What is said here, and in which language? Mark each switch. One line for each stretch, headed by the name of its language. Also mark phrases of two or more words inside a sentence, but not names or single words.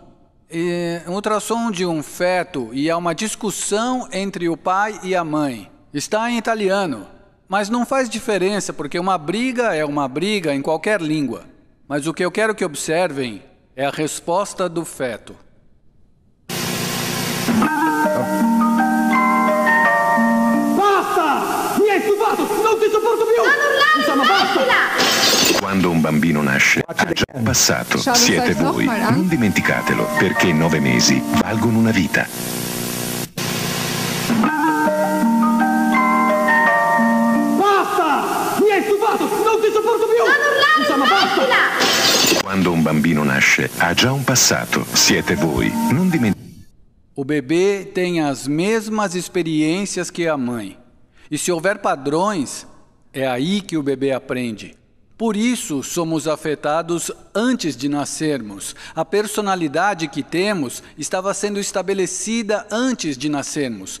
Portuguese: Um ultrassom de um feto e há uma discussão entre o pai e a mãe. Está em italiano, mas não faz diferença porque uma briga é uma briga em qualquer língua. Mas o que eu quero que observem é a resposta do feto.
Italian: Non ti sopporto più! Insomma, basta! Quando un bambino nasce, ha già un passato. Siete voi. Non dimenticatelo, perché 9 mesi valgono una vita. Basta! Mi hai stufato! Non ti sopporto più! Insomma, basta! Quando un bambino nasce, ha già um passato. Siete voi. Não dimenticatelo.
Portuguese: O bebê tem as mesmas experiências que a mãe. E se houver padrões, é aí que o bebê aprende. Por isso, somos afetados antes de nascermos. A personalidade que temos estava sendo estabelecida antes de nascermos.